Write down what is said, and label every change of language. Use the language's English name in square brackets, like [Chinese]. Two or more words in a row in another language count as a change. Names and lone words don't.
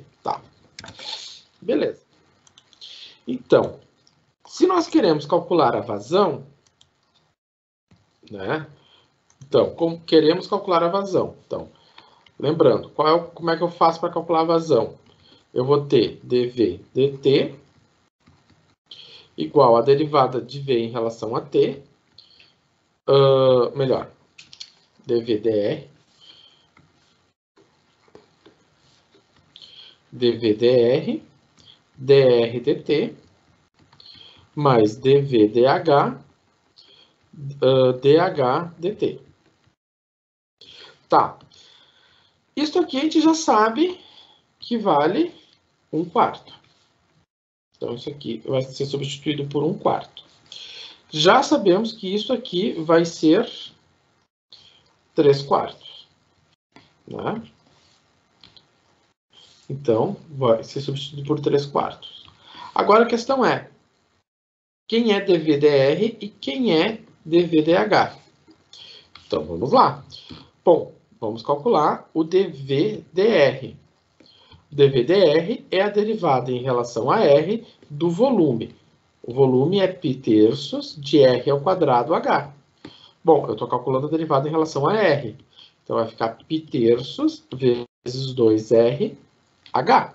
[Portuguese] Tá. Beleza. Então, se nós queremos calcular a vazão, né? Então, como queremos calcular a vazão? Então, lembrando, como é que eu faço para calcular a vazão? Eu vou ter dV dt igual a derivada de V em relação a T, melhor, dV dr, dV dr, dr dt, mais dV dH, dH dt. Tá. Isso aqui a gente já sabe que vale 1 quarto. Então, isso aqui vai ser substituído por 1 quarto. Já sabemos que isso aqui vai ser 3 quartos. Né? Então, vai ser substituído por 3 quartos. Agora a questão é, quem é dV/dr e quem é dV/dH? Então, vamos lá. Bom, vamos calcular o dV/dr. dV/dr é a derivada em relação a R do volume. O volume é π terços de R ao quadrado H. Bom, eu estou calculando a derivada em relação a R. Então, vai ficar π terços vezes 2R H.